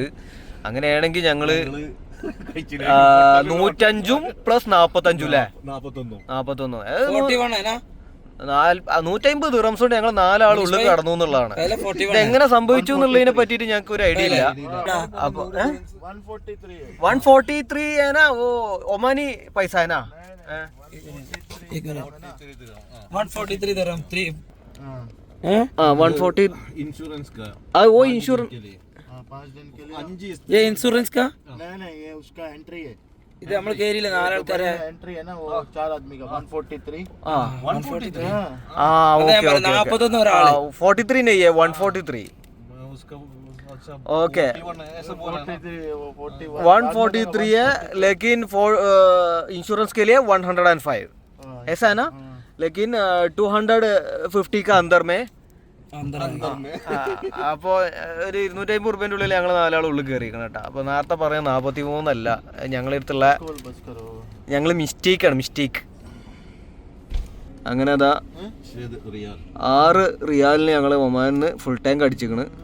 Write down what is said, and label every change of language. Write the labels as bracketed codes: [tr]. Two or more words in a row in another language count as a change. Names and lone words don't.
[ml] അങ്ങനെയാണെങ്കിൽ ഞങ്ങള് 105 + 45 അല്ലേ 41 150 ദിർഹംസ് കൊണ്ട് ഞങ്ങൾ 4 ആൾ ഉള്ളിൽ കടന്നു എന്നുള്ളതാണ്. എങ്ങനെ സംഭവിച്ചു എന്നുള്ളതിനെ പറ്റിയിട്ട് ഞങ്ങൾക്ക് ഒരു ഐഡിയ ഇല്ല. അപ്പൊ 143 ഏനാ ഒമാനി പൈസ ഏനാ [en] 143 dirham 3 140 [hi] इंश्योरेंस का वो इंश्योरेंस 5 दिन के लिए ये इंश्योरेंस का नहीं ये उसका एंट्री है. [ml] ഇത് നമ്മൾ കേറിയില്ല 4 ആൾക്കാരെ [hi] एंट्री है ना वो 4 आदमी का 143 143 [ml] ഓക്കേ 41 ഒരാള് [hi] 43 नहीं है 143 ओके 143 है लेकिन इंश्योरेंस के लिए 105 ऐसा है ना. लेकिन 250 का अंदर में [ml] അപ്പോ ഒരു 250 റുപ്യന്റെ ഉള്ളിൽ ഞങ്ങൾ 4 ആൾ ഉള്ളിൽ കയറിയിരിക്കണം കേട്ടോ. അപ്പൊ നേരത്തെ പറയാൻ 43 അല്ല ഞങ്ങളടുത്തുള്ള ഞങ്ങള് മിസ്റ്റേക്ക്. അങ്ങനെ അതാ 6 റിയാലിന് ഞങ്ങള് ഒമാനിന്ന് ഫുൾ ടാങ്ക് അടിച്ചിക്കണ്.